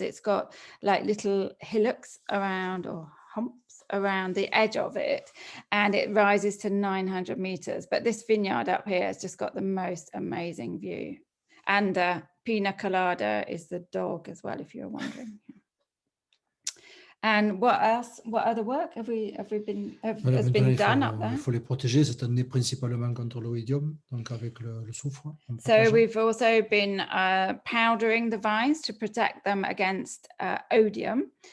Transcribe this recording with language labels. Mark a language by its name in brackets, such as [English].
[English] It's got like little hillocks around, or humps around the edge of it, and it rises to 900 meters. But this vineyard up here has just got the most amazing view. And Pina Colada is the dog as well, if you're wondering. And what else? What other work has been done up there? [French] Il faut les protéger cette année principalement contre l'oïdium, donc avec le soufre. [English] So we've also been powdering the vines to protect them against odium.